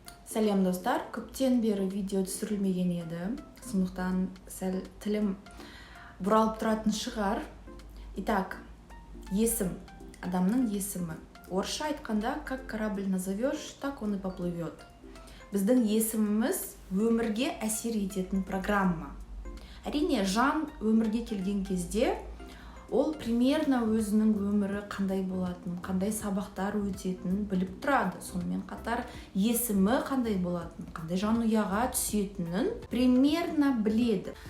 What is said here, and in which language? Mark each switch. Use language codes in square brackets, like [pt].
[kk] Сәлем достар, көптен бері видео түсірілмеген еді. Сондықтан сәл тілім бұралып тұратын шығар. Итак, есім, адамның есімі. Орысша айтқанда, [ru] как корабль назовешь, так он и поплывет. [kk] Біздің есіміміз өмірге әсер ететін программа. Әрине, жан өмірге келген кезде ол примерно өзінің өмірі қандай болатынын, қандай сабақтар өтетінін біліп тұрады. Сонымен қатар есімі қандай болатынын, қандай жанұяға түсетінін примерно біледі.